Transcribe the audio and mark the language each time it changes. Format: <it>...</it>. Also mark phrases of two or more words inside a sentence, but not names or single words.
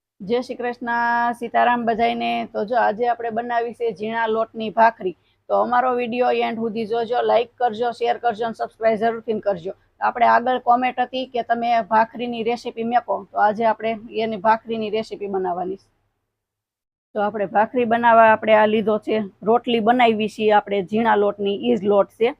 <gu>જય શ્રી કૃષ્ણ સીતારામ બધાઈને। તો જો આજ આપણે બનાવી છે ઝીણા લોટની ભાખરી। તો અમારો વિડિયો એન્ડ સુધી જોજો, લાઈક કરજો, શેર કરજો અને સબસ્ક્રાઇબ જરૂરથી કરજો। આપણે આગળ કોમેન્ટ હતી કે તમે ભાખરીની રેસીપી મેકો, તો આજે આપણે એની ભાખરીની રેસીપી બનાવવાની છે। તો આપણે ભાખરી બનાવવા આપણે આ લીધો છે રોટલી બનાવી છે આપણે ઝીણા લોટની, ઈ જ લોટ છે।</gu>